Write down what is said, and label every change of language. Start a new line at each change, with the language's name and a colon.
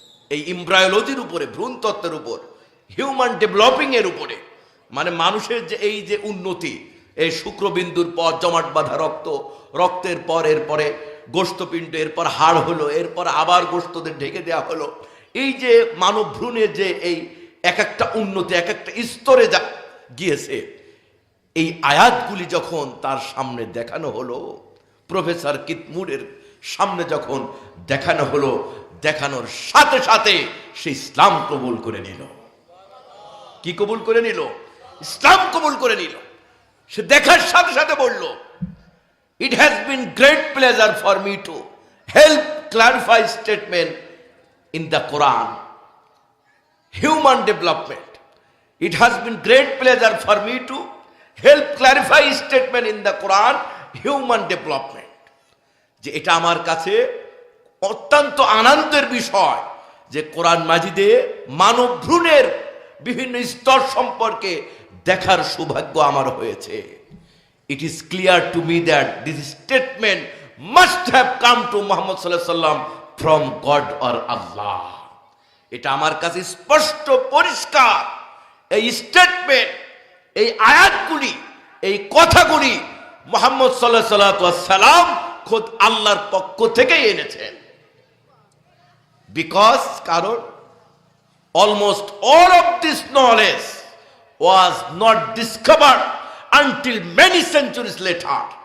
Bangla: এই এমব্রায়োলজির উপরে, ভ্রূণতত্ত্বের উপর, হিউম্যান ডেভেলপিং এর উপরে, মানে মানুষের যে এই যে উন্নতি, এই শুক্রবিন্দুর পর জমাট বাঁধা রক্ত, রক্তের পর এরপরে গোশতপিণ্ড, এরপর হাড় হলো, এরপর আবার গোশতদের ঢেকে দেওয়া হলো, এই যে মানব ভ্রূণের যে এই এক একটা উন্নতি, এক একটা স্তরে গিয়েছে, এই আয়াতগুলি যখন তার সামনে দেখানো হলো, প্রফেসর কিথ মুরের সামনে যখন দেখানো হলো, দেখানোর সাথে সাথে সে ইসলাম কবুল করে নিল। কি কবুল করে নিল? ইসলাম কবুল করে নিল। সে দেখার সাথে সাথে বলল,
English: it has been great pleasure for me to help clarify statement in the Quran, human development. It has been great pleasure for me to help clarify statement in the Quran, human development.
Bangla: যে এটা আমার কাছে অত্যন্ত আনন্দের বিষয় যে কোরআন মাজিদে মানব ভ্রূণের বিভিন্ন স্তর সম্পর্কে দেখার সৌভাগ্য আমার হয়েছে।
English: It is clear to me that this statement must have come to Muhammad sallallahu alaihi wasallam from God or Allah.
Bangla: এটা আমার কাছে স্পষ্ট পরিষ্কার, এই স্টেটমেন্ট, এই আয়াতগুলি, এই কথাগুলি মুহাম্মদ সাল্লাল্লাহু আলাইহি সাল্লাম খোদ আল্লাহর পক্ষ থেকে এনেছেন।
English: Because কারণ almost all of this knowledge was not discovered until many centuries later.